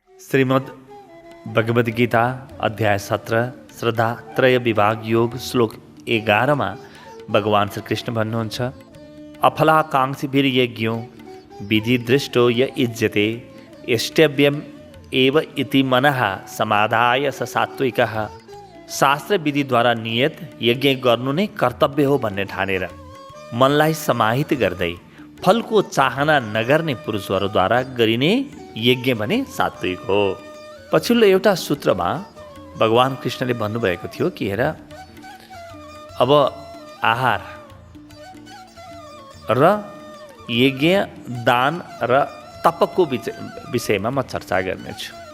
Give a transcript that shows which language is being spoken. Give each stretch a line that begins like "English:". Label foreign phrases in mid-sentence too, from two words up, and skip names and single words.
Nepali: श्रीमद् भगवद गीता अध्याय 17 श्रद्धा त्रय विभाग योग श्लोक 11 मा भगवान श्री कृष्ण भन्नुहुन्छ,
Sanskrit: अफलाकांक्षिभिर्यज्ञो विधि दृष्टो य इज्यते यष्टव्यम एव इति मनः समाधाय स सात्विकः।
Nepali: शास्त्र विधिद्वारा नियत यज्ञ गर्नु नै कर्तव्य हो भन्ने ठानेर मनलाई समाहित गर्दै फलको चाहना नगर्ने पुरुषहरूद्वारा गरिने यज्ञ भने सात्विक हो। पछिल्लो एउटा सूत्रमा भगवान कृष्णले भन्नुभएको थियो कि हेर, अब आहार र यज्ञ दान र तपको विषयमा म चर्चा गर्नेछु।